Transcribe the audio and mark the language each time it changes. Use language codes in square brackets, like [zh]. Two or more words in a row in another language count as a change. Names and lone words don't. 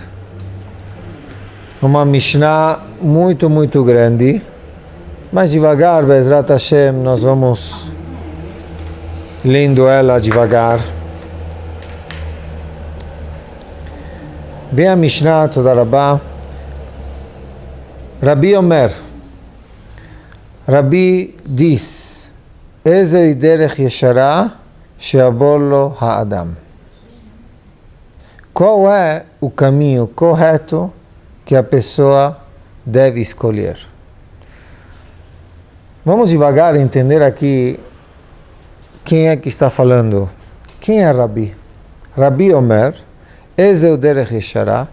[pt] Uma Mishnah muito grande, mas devagar, [he] בעזרת השם, [pt] nós vamos lendo ela devagar. Vem a Mishnah, [he] תודה רבה. רבי אומר, [pt] Rabi diz: [he] איזוהי דרך ישרה שיבור לו האדם. [pt] Qual é o caminho correto que a pessoa deve escolher? Vamos devagar entender aqui quem é que está falando. Quem é Rabi? [he] רבי אומר, איזוהי דרך ישרה.